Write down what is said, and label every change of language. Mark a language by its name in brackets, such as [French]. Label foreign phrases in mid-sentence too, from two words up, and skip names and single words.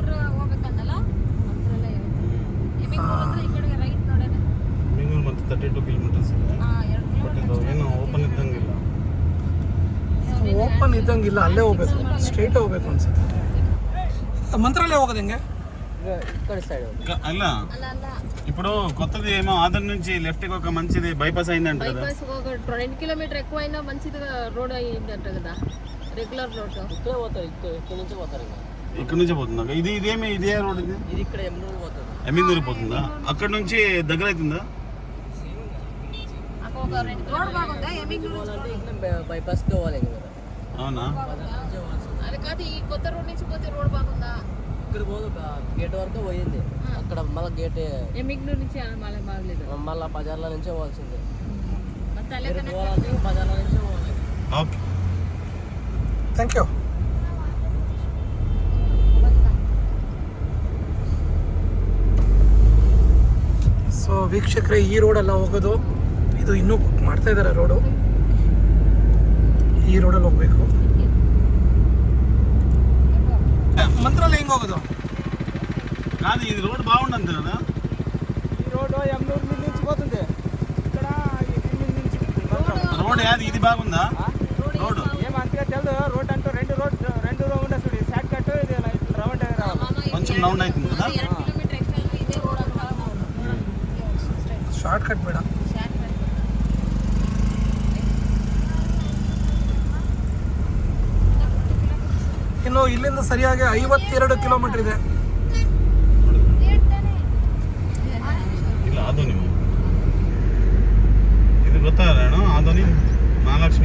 [Kannada] ಮತ್ತು 32 ಕಿಲೋಮೀಟರ್ಸ್ ಇದೆ. ಬಟ್ ಇದು ಏನು ಓಪನ್ ಇದ್ದಂಗಿಲ್ಲ. ಓಪನ್ ಇದ್ದಂಗಿಲ್ಲ, ಅಲ್ಲೇ ಹೋಗ್ಬೇಕು, ಸ್ಟ್ರೈಟ್ ಹೋಗ್ಬೇಕು ಅನ್ಸುತ್ತೆ. మంత్రాలయ ಹೋಗೋದು ಹೆಂಗೆ? [Telugu] అలా ఇప్పుడు కొత్తది ఏమో ఆదర్ నుంచి లెఫ్ట్ కి ఒక మంచిది బైపాస్ అయిందంట కదా. బైపాస్ ఒక 2 కిలోమీటర్ ఎక్కువైనా మంచిది రోడ్ అయిందంట కదా, రెగ్యులర్ రోడ్. ఇక్కడే పోతారు, ఇక్కడ నుంచి పోతారు. ఇక్కడ నుంచి పోతుందా? ఇది ఇదేమి ఇదే రోడ్ ఇది? ఇది ఇక్కడ ఎమ్మినూరు పోతుంది. ఎమ్మినూరు పోతుందా? అక్కడ నుంచి దగ్గర అవుతుందా? ఒక రోడ్ బాగుందా? ఎమ్మినూరు అంటే బైపాస్ కి పోవాలి కదా. అవునా? అది కాదు, ఈ కొత్త రోడ్ నుంచి పోతే రోడ్ బాగుందా? ఇక్కడ పోదు, గేట్ వరకు పోయింది. అక్కడ మళ్ళీ గేట్ ఎమ్మిగ్నూరు నుంచి మళ్ళీ బాగలేదు, మళ్ళీ బజార్ల నుంచే పోవాల్సింది. [Kannada] ಓಕೆ [English] thank you. [Kannada] ಸೊ ವೀಕ್ಷಕರೇ, ಈ ರೋಡೆಲ್ಲ ಹೋಗೋದು, ಇದು ಇನ್ನೂ ಮಾಡ್ತಾ ಇದ್ದಾರೆ ರೋಡು, ಈ ರೋಡಲ್ಲಿ ಹೋಗ್ಬೇಕು. ಮಂತ್ರಾಲಯ ಹೆಂಗೆ ಹೋಗೋದು? [Telugu] కాదు ఇది రోడ్ బాగుంటుంది కదా ఈ రోడ్ ఎమ్నూరు మిల్ నుంచి పోతుంది ఇక్కడ రోడ్ యాది ఇది బాగుందా రోడ్ ఏం అంతగా తెలియదు రోడ్ అంటూ రెండు రౌండ్ వస్తుంది షార్ట్ కట్ ఇది రౌండ్ రావాలి కొంచెం రౌండ్ అవుతుంది కదా [Kannada] ಶಾರ್ಟ್ ಕಟ್ ಬೇಡ. ಇನ್ನು ಇಲ್ಲಿಂದ ಸರಿಯಾಗಿ 52 ಕಿಲೋಮೀಟರ್ ಇದೆ. ಇಲ್ಲ ಅದು ನೀವು ಇದು ಗೊತ್ತಾಗಣ ಆದೋನಿ ಮಹಾಲಕ್ಷ್ಮಿ